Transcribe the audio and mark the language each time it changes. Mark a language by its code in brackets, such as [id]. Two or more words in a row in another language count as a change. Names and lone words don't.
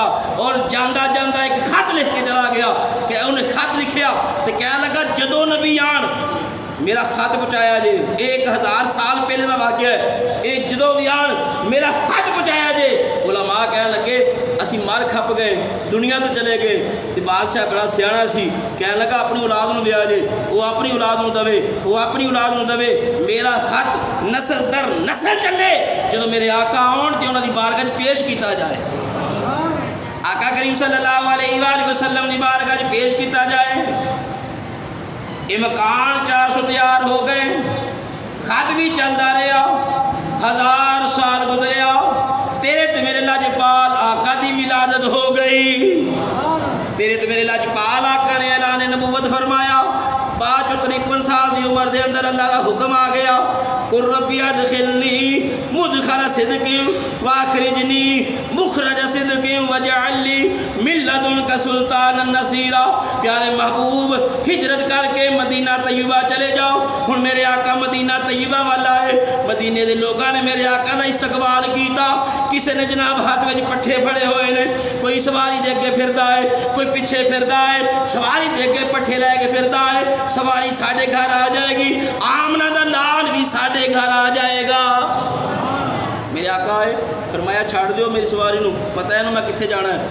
[pa] اور جاندہ جاندہ ایک خط لکھ کے چلا گیا کہ انہیں خط لکھیا تو کہنے لگا جدو نبی آن میرا خط پہنچایا جے, 1000 سال پہلے دا واقعہ ہے, ایک جدو بھی آن میرا خط پہنچایا جے. علماء کہنے لگے اسی مر کھپ گئے, دنیا تو چلے گئے. تو بادشاہ بڑا سیاڑا سی, کہنے لگا اپنی اولاد نو دیا جے, وہ اپنی اولاد نو دوے, وہ اپنی اولاد نو دوے, میرا خط نسل در نسل چلے. جدو میرے آقا آن تے انہاں دی بارگاہ پیش کیتا جائے, آقا کریم [ar] صلی اللہ علیہ وآلہ وسلم [pa] دی بارگاہ پیش کیتا جائے. یہ مکان 400 تیار ہو گئے, خط بھی چلتا رہا, 1000 سال گزریا, تیرے تے میرے لاجپال آقا دی ولادت ہو گئی. تیرے تے میرے لاجپال آقا نے اعلان نبوت فرمایا. 53 سال دی عمر دے اندر اللہ کا حکم آ گیا, [ar] قل ربی ادخلنی مدخل صدق واخرجنی مخرج صدق واجعل لی من لدنک سلطانا نصیرا. [pa] پیارے محبوب ہجرت کر کے مدینہ طیبہ چلے جاؤ. ہن میرے آقا مدینہ طیبہ والا ہے, مدینے دے لوگاں نے میرے آقا دا استقبال کیتا. کسے نے جناب ہاتھ میں پٹھے پھڑے ہوئے نے, کوئی سواری دے کے پھردا ہے, کوئی پیچھے پھردا ہے, سواری دے کے پٹھے لے کے پھردا ہے. سواری ساڑھے گھر آ جائے گی, آمنہ دا لال بھی ساڑھے گھر آ جائے گا. میرے آقا ہے فرمایا چھاڑ دیو میری سواری نو, پتہ ہے نا میں کتھے جانا ہے.